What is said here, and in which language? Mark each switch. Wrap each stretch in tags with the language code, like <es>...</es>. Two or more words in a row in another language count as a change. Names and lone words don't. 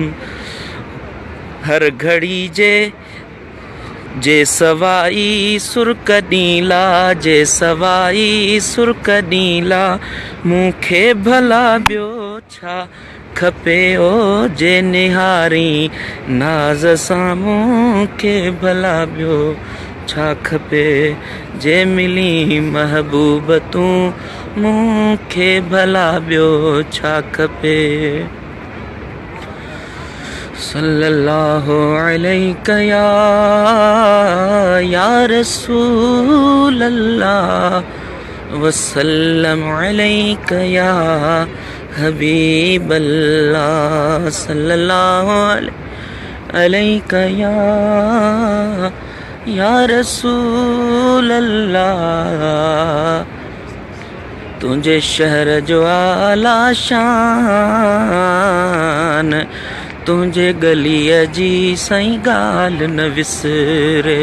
<sd>हर घड़ी जे सवाई सुर कॾीं ला जे सवाई सुर कॾीं ला मूंखे भला ॿियो छा खपे। ओ जे निहारी नाज़ सां मूंखे भला ॿियो छा खपे। जे मिली महबूब तूं मूंखे भला ॿियो छा खपे।</sd> <ar>صلى الله عليك يا رسول الله وسلم عليك يا حبيب الله صلى الله عليك يا رسول الله.</ar> <sd>तुंहिंजे शहर जो आला शान तुंहिंजे गलीअ जी साईं ॻाल्हि न विसरे।</sd>